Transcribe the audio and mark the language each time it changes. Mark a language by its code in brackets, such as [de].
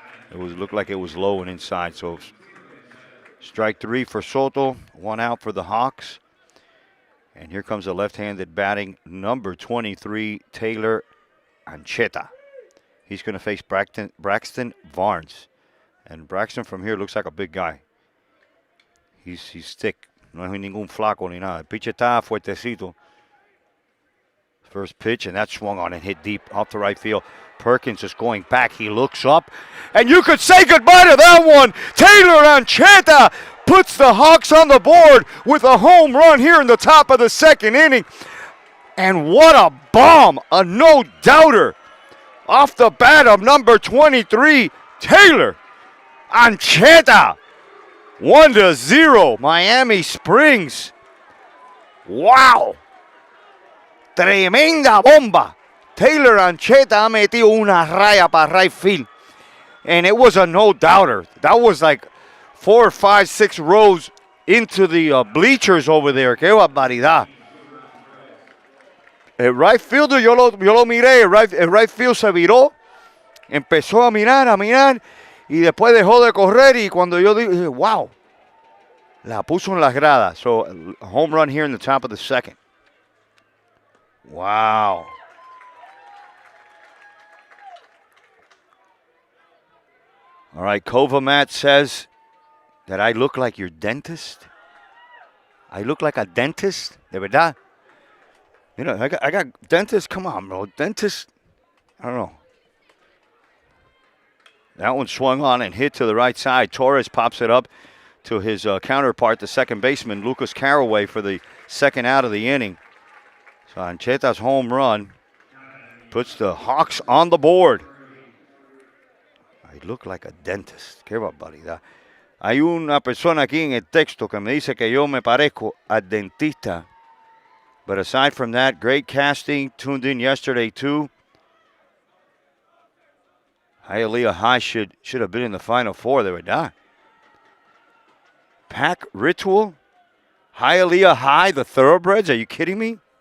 [en] It looked like it was low and inside. So strike three for Soto, one out for the Hawks. And here comes the left-handed batting number 23, Taylor Ancheta. He's going to face Braxton Barnes. And Braxton from here looks like a big guy. He's thick. [es] No es ningún flaco ni nada. El pitch está fuertecito. [en] First pitch, and that swung on and hit deep off the right field. Perkins is going back. He looks up, and you could say goodbye to that one. Taylor Ancheta puts the Hawks on the board with a home run here in the top of the second inning. And what a bomb, a no-doubter. Off the bat of number 23, Taylor Ancheta. 1-0, Miami Springs. Wow. [es] Tremenda bomba. Taylor Ancheta ha metido una raya para right field. [en] And it was a no-doubter. That was like 4, 5, 6 rows into the bleachers over there. [es] Qué barbaridad. El right fielder, yo lo miré, el right field se viró, empezó a mirar, y después dejó de correr, y cuando yo dije, wow, la puso en las gradas. [en] So, a home run here in the top of the second. Wow. All right, Kovamat says that I look like your dentist. I look like a dentist, [es] de verdad. [en] You know, I got dentists. Come on, bro. Dentists. I don't know. That one swung on and hit to the right side. Torres pops it up to his counterpart, the second baseman, Lucas Caraway, for the second out of the inning. So Ancheta's home run puts the Hawks on the board. I look like a dentist. [es] Qué barbaridad. Hay una persona aquí en el texto que me dice que yo me parezco al dentista. [en] But aside from that, great casting. Tuned in yesterday, too. Hialeah High should have been in the Final Four. They were not. Pack Ritual. Hialeah High, the Thoroughbreds. Are you kidding me?